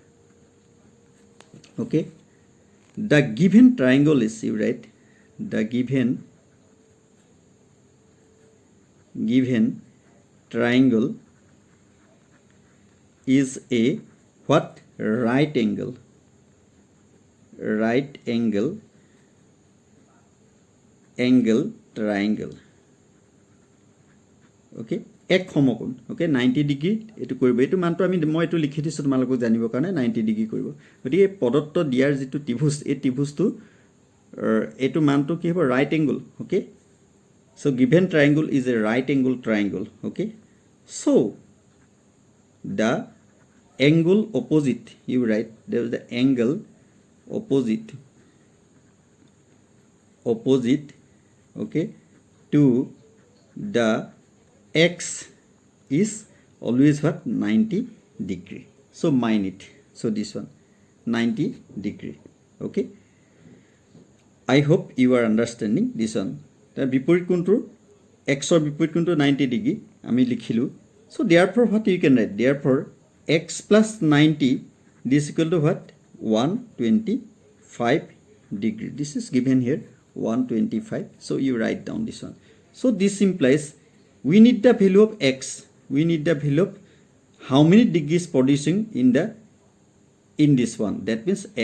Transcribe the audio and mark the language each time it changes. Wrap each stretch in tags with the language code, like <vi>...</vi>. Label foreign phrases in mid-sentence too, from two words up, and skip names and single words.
<en>Okay, the given triangle is, you write the given triangle is a what, right angle triangle.</en> <as>Okay, এক সমকোণ. Okay, 90 ডিগ্ৰী এটো কৰিব, এটো মানটো আমি মই এটো লিখি দিছো তোমালোকক জানিবৰ কাৰণে 90 ডিগ্ৰী কৰিব. গতিকে পদত্ব দিয়াৰ যেটো ত্ৰিভুজ, এই ত্ৰিভুজটো এটো মানটো কি হ'ব,</as> <en>right angle. Okay, so given triangle is a right angle triangle. Okay, so the angle opposite, you write there is the angle opposite okay to the x is always what, 90 degree. So mind it. So this one 90 degree. Okay, I hope you are understanding this one.</en> <as>The বিপরীত কোণটোৰ x or বিপরীত কোণটো 90 degree আমি লিখিলো.</as> <en>So therefore what you can write, therefore x plus 90, this equal to what, 125 degree. This is given here 125. So you write down this one. So this implies we need the value of x, we need the value of how many degrees producing in this one, that means x.</en>